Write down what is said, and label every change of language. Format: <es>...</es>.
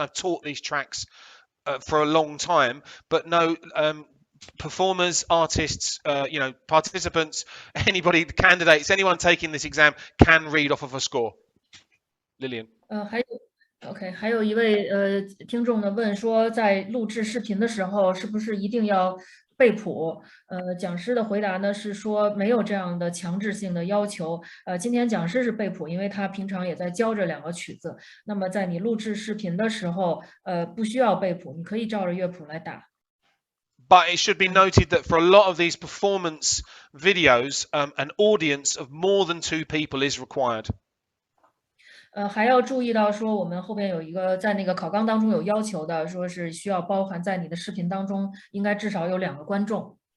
<en>I've taught these tracks for a long time, but no, performers, artists, participants, anybody, candidates, anyone taking this exam can read off of a score. Lillian.</en> <zh>OK， 还有一位听众呢问说，在录制视频的时候是不是一定要背谱？讲师的回答呢是说没有这样的强制性的要求。今天讲师是背谱，因为他平常也在教这2个曲子。那么在你录制视频的时候，不需要背谱，你可以照着乐谱来打。</zh> <en>But it should be noted that for a lot of these performance videos, an audience of more than 2 people is required.</en> <zh>还要注意到说，我们后边有一个在那个考纲当中有要求的，说是需要包含在你的视频当中，应该至少有2个观众。</zh>